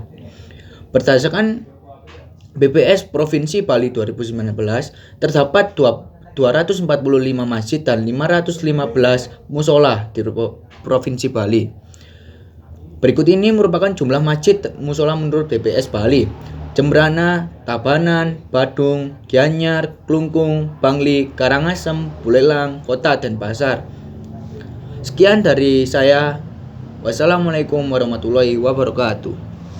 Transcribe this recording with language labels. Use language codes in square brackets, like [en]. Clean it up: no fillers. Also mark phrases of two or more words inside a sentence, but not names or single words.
[id] Berdasarkan BPS Provinsi Bali 2019, terdapat 245 masjid dan 515 musola di Provinsi Bali. Berikut ini merupakan jumlah masjid musola menurut BPS Bali: Jembrana, Tabanan, Badung, Gianyar, Klungkung, Bangli, Karangasem, Buleleng, Kota Denpasar. Sekian dari saya. [ar] والسلام عليكم ورحمة الله وبركاته.